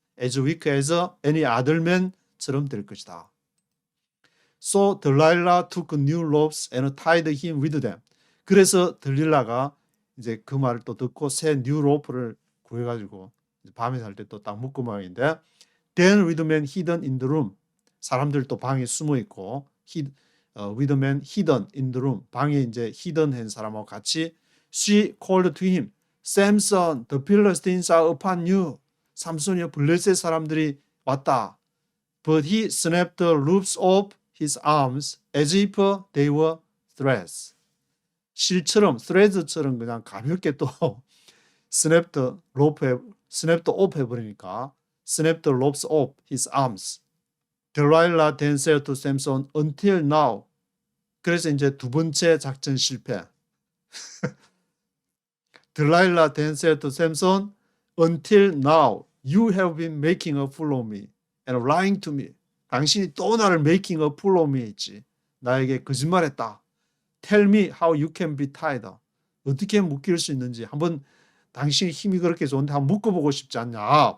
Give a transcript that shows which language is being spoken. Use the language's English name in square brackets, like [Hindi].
[English] as weak as any other man [Korean] 처럼 될 것이다. [English] So Delilah took new ropes and tied him with them. [Korean] 그래서 들릴라가 이제 그 말을 또 듣고 새 뉴 로프를 구해가지고 밤에 잘 때 또 딱 묶고 모양인데, [English] Then with men hidden in the room, [Korean] 사람들 또 방에 숨어 있고, [English] with men hidden in the room, [Korean] 방에 이제 hidden 한 사람하고 같이, [English] she called to him, Samson, the Philistines are upon you. [Korean] 삼손이여, 블레셋 사람들이 왔다. [English] But he snapped the loops of his arms as if they were threads. [Korean] 실처럼, threads처럼 그냥 가볍게 또 snapped off 해버리니까 [English] snapped the ropes off his arms. Delilah then said to Samson, until now. [Korean] 그래서 이제 두 번째 작전 실패. [English] Delilah then said to Samson, until now you have been making a fool of me and lying to me. [Korean] 당신이 또 나를 [English] making a fool of me [Korean] 했지. 나에게 거짓말했다. [English] Tell me how you can be tied. [Korean] 어떻게 묶일 수 있는지 한번 당신이 힘이 그렇게 좋은데 한번 묶어보고 싶지 않냐.